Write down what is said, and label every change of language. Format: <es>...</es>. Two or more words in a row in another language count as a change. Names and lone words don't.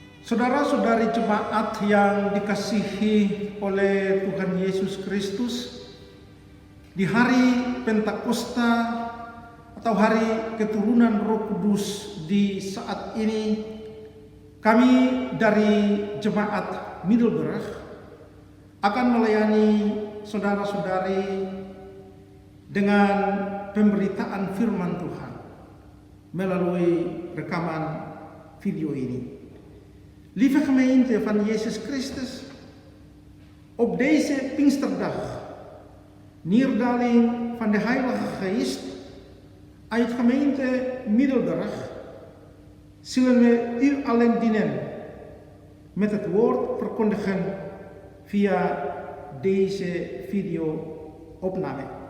<id>Saudara-saudari jemaat yang dikasihi oleh Tuhan Yesus Kristus, di hari Pentakosta atau hari keturunan Roh Kudus di saat ini, kami dari jemaat Middelburg akan melayani saudara-saudari dengan pemberitaan firman Tuhan melalui rekaman video ini.</id> <nl>Lieve gemeente van Jezus Christus, op deze Pinksterdag, neerdaling van de Heilige Geest uit gemeente Middelburg, zullen we u allen dienen met het woord verkondigen via deze video-opname.</nl>